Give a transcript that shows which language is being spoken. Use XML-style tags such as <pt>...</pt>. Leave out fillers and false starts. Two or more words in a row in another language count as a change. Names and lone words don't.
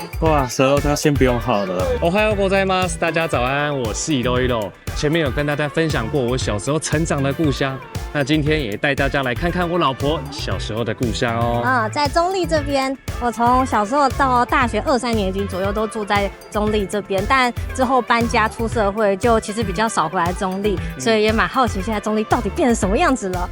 <zh>哇，蛇肉汤先不用好了。</zh> <ja>おはようございます</ja> <zh>，大家早安，我是一路一路。前面有跟大家分享过我小时候成长的故乡，那今天也带大家来看看我老婆小时候的故乡哦。在中立这边，我从小时候到大学2、3年级左右都住在中立这边，但之后搬家出社会，就其实比较少回来中立，所以也蛮好奇现在中立到底变成什么样子了。</zh>